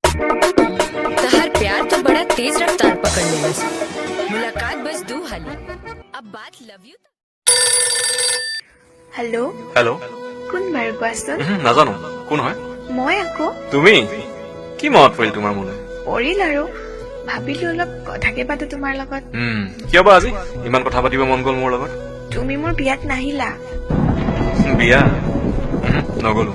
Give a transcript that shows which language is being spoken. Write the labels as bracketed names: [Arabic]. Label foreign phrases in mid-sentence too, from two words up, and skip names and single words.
[Hindi] तहर प्यार तो बड़ा तेज रफ्तार पकड़ने लगा। मुलाकात बस 2 हाली, अब बात लव यू। हेलो हेलो [Assamese] কোন বাৰু কোৱাচোন নাজানো কোন হয় মই আকৌ তুমি কি মনত পৰিল তোমাৰ মোলৈ পৰিল আৰু ভাবিলো অলপ কথাকে পাতো তোমাৰ লগত কিয় বা আজি ইমান কথা পাতিব মন গ'ল মোৰ লগত তুমি মোৰ বিয়াত নাহিলা বিয়া নগলো